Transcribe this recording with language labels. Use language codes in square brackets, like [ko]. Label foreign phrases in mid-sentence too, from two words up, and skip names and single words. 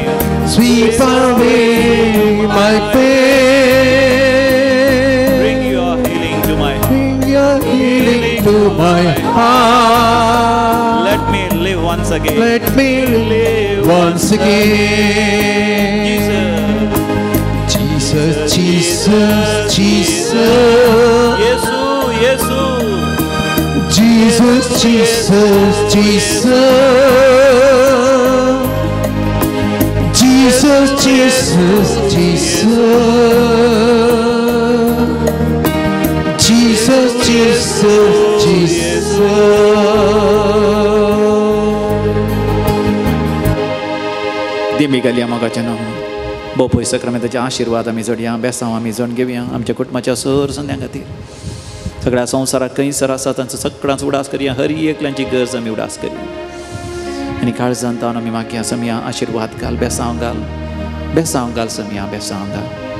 [en] Sweep away my pain. Bring your healing to my heart. Bring your healing to my heart. Let me live once again. Let me live once again. Jesus, Jesus, Jesus. Yesu, Yesu. Jesus, Jesus, Jesus. Jesus, Jesus, Jesus. Jesus, Jesus, Jesus. [kok] दिमिगाली मोगाचें नांव बोपय सक्रामेंताचे आशिर्वाद आमी जोडया बेसांव आमी जोड घेवया आमच्या कुटुंबाच्या सर संद्यां खातीर सगळ्या संवसाराक खंयसर आसा तांचो सगळ्यांचो उडास करया हर एकल्यांची गरज आमी उडास करया आनी काळजांत तावन आमी मागया समया आशिर्वाद घाल बेसांव घाल समया बेसांव घाल